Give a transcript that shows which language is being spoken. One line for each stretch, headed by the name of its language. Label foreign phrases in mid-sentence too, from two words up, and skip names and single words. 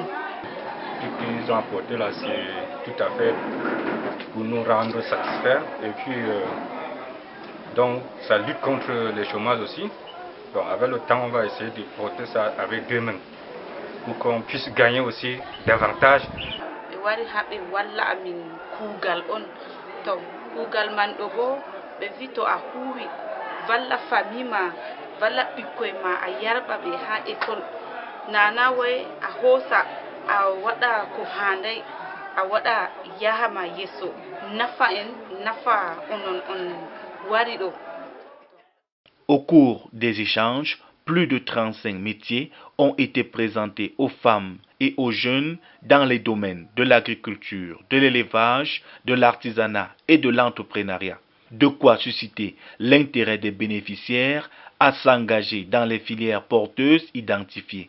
French: Ce qu'ils ont apporté là, c'est tout à fait pour nous rendre satisfaits. Et puis, donc, ça lutte contre le chômage aussi. Donc, avec le temps, on va essayer de porter ça avec deux mains pour qu'on puisse gagner aussi davantage.
Fula: Wari haɓe walla amin kuugal on to kuugal man ɗo bo ɓe vi to a huuwi valla famille ma valla ɓikkoy ma a yarɓa ɓe ha école nana way a hoosa a waɗa ko handay a waɗa yahama yesso nafa en nafa onon on wari ɗo.
French: Au cours des échanges, plus de 35 métiers ont été présentés aux femmes et aux jeunes dans les domaines de l'agriculture, de l'élevage, de l'artisanat et de l'entrepreneuriat. De quoi susciter l'intérêt des bénéficiaires à s'engager dans les filières porteuses identifiées.